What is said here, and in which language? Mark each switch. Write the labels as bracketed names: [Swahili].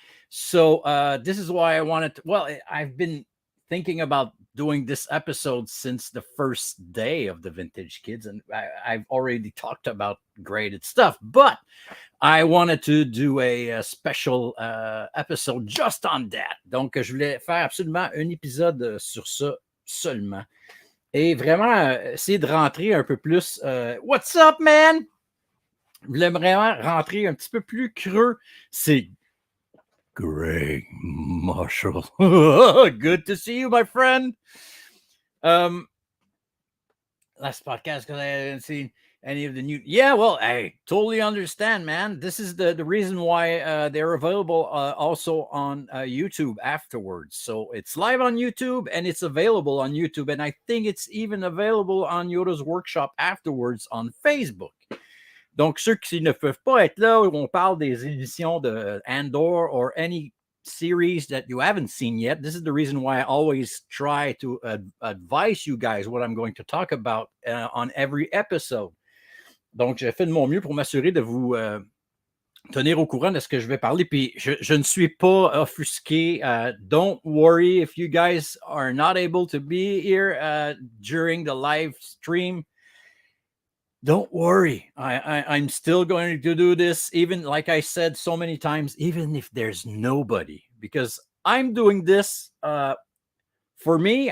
[English] So this is why I wanted to, I've been thinking about doing this episode since the first day of the Vintage Kids, and I've already talked about graded stuff, but I wanted to do a special episode just on that. [French] Donc, je voulais faire absolument un épisode sur ça seulement. Et vraiment essayer de rentrer un peu plus. [English] What's up, man? [French] Je voulais vraiment rentrer un petit peu plus creux. C'est Greg Marshall. [English] Good to see you, my friend. Last podcast because I hadn't seen any of the new. Yeah, well, I totally understand, man. This is the reason why they're available also on YouTube afterwards. So it's live on YouTube and it's available on YouTube. And I think it's even available on Yoda's workshop afterwards on Facebook. [French] Donc, ceux qui ne peuvent pas être là, on parle des éditions de Andor [English] or any series that you haven't seen yet. This is the reason why I always try to advise you guys what I'm going to talk about on every episode. [French] Donc, j'ai fait de mon mieux pour m'assurer de vous tenir au courant de ce que je vais parler. Puis, je ne suis pas offusqué. [English] Don't worry if you guys are not able to be here during the live stream. Don't worry. I'm still going to do this, even like I said so many times, even if there's nobody, because I'm doing this for me.